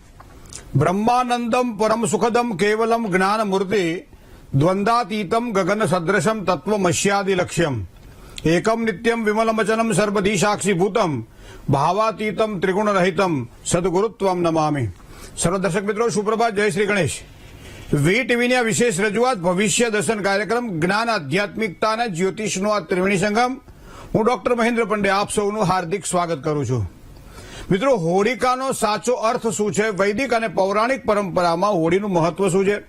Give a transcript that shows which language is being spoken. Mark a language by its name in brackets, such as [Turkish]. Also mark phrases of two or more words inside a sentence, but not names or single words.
[Sanskrit] ब्रह्मानंदम परम सुखदम केवलम ज्ञान मूर्ति द्वंद्वातीतम गगन सदृशम तत्वमस्यादि लक्ष्यम एकम नित्यम विमलमचनम सर्वधी साक्षीभूतम भावातीतम त्रिगुण रहितम सद्गुरुत्वम नमामि। [Hindi] सर्व दर्शक मित्रों सुप्रभात, जय श्री गणेश। [Gujarati] વીટીવીની આ વિશેષ રજૂઆત ભવિષ્ય દર્શન કાર્યક્રમ જ્ઞાન આધ્યાત્મિકતા અને જ્યોતિષનો આ ત્રિવેણી સંગમ। હું ડોક્ટર મહેન્દ્ર પંડે આપ સૌનું હાર્દિક સ્વાગત કરું છું। મિત્રો, હોળિકાનો સાચો અર્થ શું છે? વૈદિક અને પૌરાણિક પરંપરામાં હોળીનું મહત્વ શું છે?